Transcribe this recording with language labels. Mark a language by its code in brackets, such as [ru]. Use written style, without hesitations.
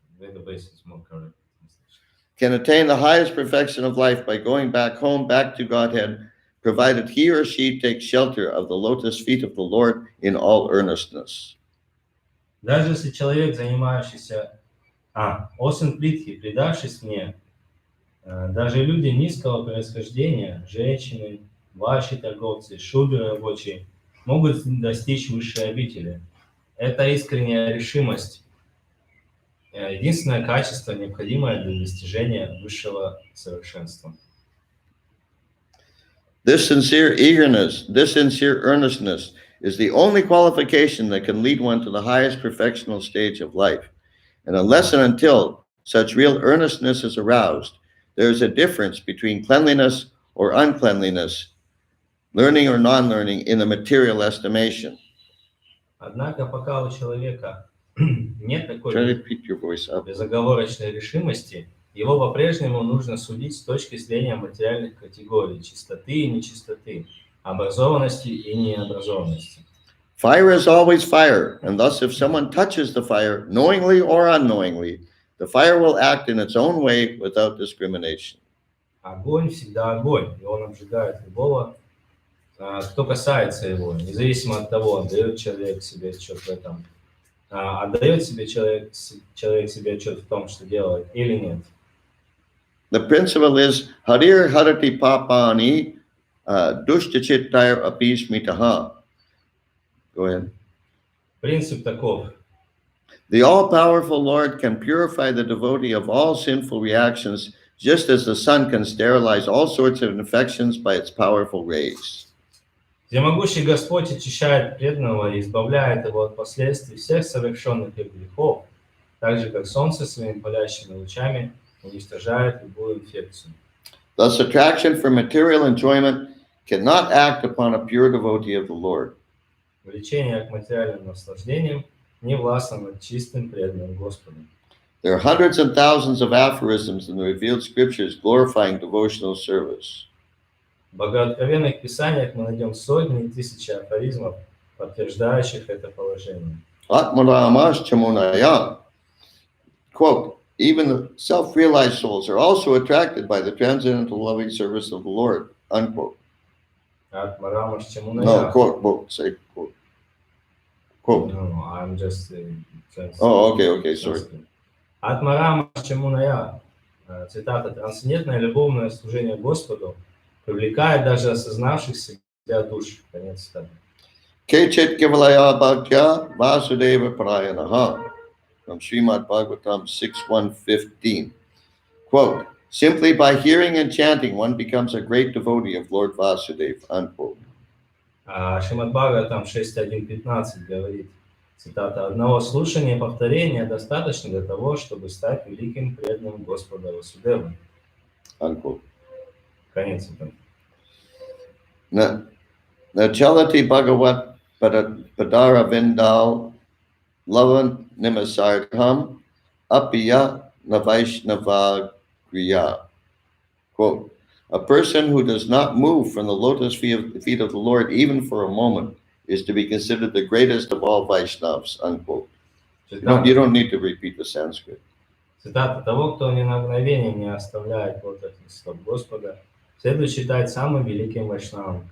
[en] Database is more correct. Can attain the highest perfection of life by going back home, back to Godhead, provided he or she takes shelter of the lotus feet of the Lord in all earnestness. [ru] Даже если человек, занимающийся осен плитки, предавшись мне, даже люди низкого происхождения, женщины, ваши торговцы, шудры рабочие, могут достичь высшей обители. Это искренняя решимость, единственное качество, необходимое для достижения высшего совершенства. [en] This sincere eagerness, this sincere earnestness is the only qualification that can lead one to the highest perfectional stage of life. And unless and until such real earnestness is aroused, there is a difference between cleanliness or uncleanliness, learning or non-learning in the material estimation. [ru] Однако пока у человека нет [en] Try to repeat your voice up. [ru] безоговорочной решимости, его по-прежнему нужно судить с точки зрения материальных категорий чистоты и нечистоты, образованности и необразованности. [en] Fire is always fire, and thus if someone touches the fire, knowingly or unknowingly, the fire will act in its own way without discrimination. [ru] Огонь всегда огонь, и он обжигает любого, кто касается его, независимо от того, отдает человек себе отчет в этом, отдает себе человек себе отчет в том, что делает, или нет. [en] The principle is [sa] Harir Harati Papani Dushtachittayar Apishmitaha. [en] Go ahead. [ru] Принцип таков. [en] The all-powerful Lord can purify the devotee of all sinful reactions, just as the sun can sterilize all sorts of infections by its powerful rays. [ru] Всемогущий Господь очищает преданного и избавляет его от последствий всех совершенных им грехов, так же, как солнце своими палящими лучами уничтожает любую инфекцию. [en] Thus, attraction for material enjoyment cannot act upon a pure devotee of the Lord. [ru] Влечение к материальным наслаждениям не властно над чистым преданным Господу. [en] There are hundreds and thousands of aphorisms in the revealed scriptures glorifying devotional service. [ru] В богооткровенных писаниях мы найдем сотни и тысячи афоризмов, подтверждающих это положение. [sa] Atmaramash Chamunaya. [en] Quote, even the self-realized souls are also attracted by the transcendental loving service of the Lord. Unquote. [sa] Atmaramаш Chamunaya. [en] No, quote, say quote. Quote. No, I'm just Oh, okay, sorry. [sa] Атмарамаш Чамуная, [ru] цитата, трансцендентное любовное служение Господу привлекает даже осознавших себя душ. Конец цитаты. [sa] Kechit Kivalaya Bhagya Vasudeva Parayanaha from Srimad Bhagavatam 6.1.15. [en] Quote, simply by hearing and chanting, one becomes a great devotee of Lord Vasudeva. Unquote. [ru] Шримад Бхагаватам 6.1.15 говорит, цитата, одного слушания и повторения достаточно для того, чтобы стать великим преданным Господа Васудевы. [en] Unquote. [ru] Конец цитаты. [sa] Nachalati Bhagavat Padara Vindal Lavan Nimasartham Apiya Navaishnavagriya. [en] Quote, a person who does not move from the lotus feet of the Lord even for a moment is to be considered the greatest of all Vaishnavas. Unquote. You don't need to repeat the Sanskrit. [ru] Цитата, того, кто ни на мгновение не оставляет лотосных стоп Господа, следует считать самым великим вайшнавом.